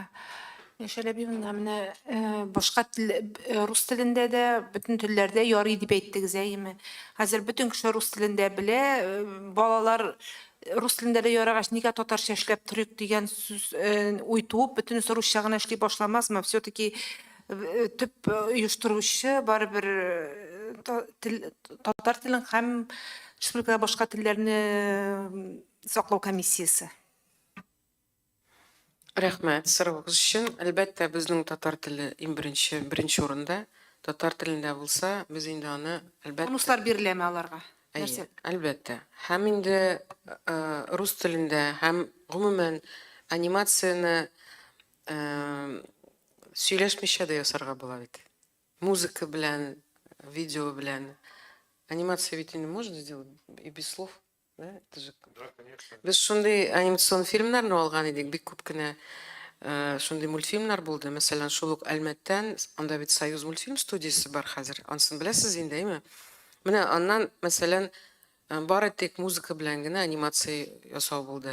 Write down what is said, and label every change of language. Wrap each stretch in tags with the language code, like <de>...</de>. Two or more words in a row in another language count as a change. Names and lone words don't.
<tt>Милеша Ләбибовна, менә башка рус телендә дә, бөтен телләрдә ярый дип әйттегез, әйеме? Хәзер бөтен кеше рус телендә белә, балалар рус телендә дә ярагач, нигә татарча эшләп торыйк дигән сүз уй туып, бөтен русча гына эшли башламасмы? Все-таки төп оештыручы барыбер татар телен һәм республикада башка телләрне саклау комиссиясе. Рәхмәт сорауыгыз өчен. Әлбәттә, безнең татар теле иң беренче урында. Татар телендә булса, без инде аны әлбәттә Бонуслар биреләме аларга? Әйе, әлбәттә. Һәм инде рус телендә һәм гомумән анимацияны сөйләшмичә дә ясарга була бит. Музыка белән, видео белән.</tt> <ru>Анимация ведь не можно сделать и без слов. Да? Это же...</ru> <tt>Без шундай анимацион фильмнарны алган идек, бик күп кенә шундай мультфильмнар булды. Мәсәлән, шул ук Әлмәттән, анда бит Союз мультфильм студиясе бар хәзер. Ансын беләсез инде, әйме? Менә аннан, мәсәлән, бары тик музыка белән генә анимация ясау булды.</tt>